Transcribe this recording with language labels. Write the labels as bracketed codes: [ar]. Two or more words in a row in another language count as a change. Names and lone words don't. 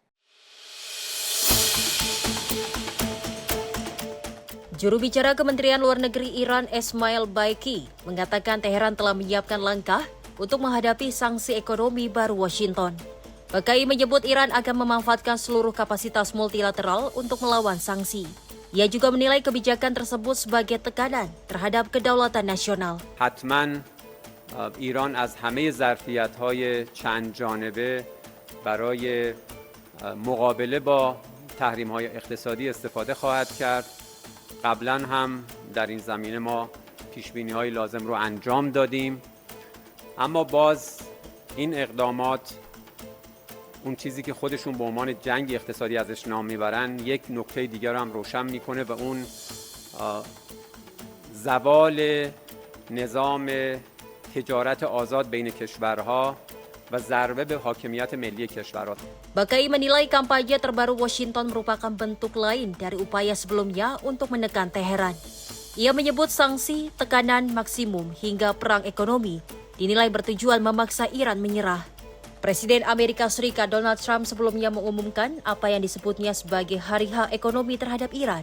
[id] Juru bicara Kementerian Luar Negeri Iran Esmail Baiki mengatakan Teheran telah menyiapkan langkah untuk menghadapi sanksi ekonomi baru Washington. Bakai menyebut Iran akan memanfaatkan seluruh kapasitas multilateral untuk melawan sanksi. Ia juga menilai kebijakan tersebut sebagai tekanan terhadap kedaulatan nasional. [fa] حتما ایران از همه ظرفیت‌های چند جانبه برای مقابله با تحریم‌های اقتصادی استفاده خواهد کرد. قبلا هم در این زمینه ما پیش‌بینی‌های لازم رو انجام دادیم. اما باز این اقدامات اون چیزی که خودشون به عنوان جنگ اقتصادی ازش نام میبرن یک نکته دیگر رو هم روشن میکنه و اون زوال نظام تجارت آزاد بین کشورها و ضربه به حاکمیت ملی کشورها. [id] Bakai menilai kampanye terbaru Washington merupakan bentuk lain dari upaya sebelumnya untuk menekan Teheran. Ia menyebut sanksi, tekanan maksimum hingga perang ekonomi dinilai bertujuan memaksa Iran menyerah. Presiden Amerika Serikat Donald Trump sebelumnya mengumumkan apa yang disebutnya sebagai hari H ekonomi terhadap Iran.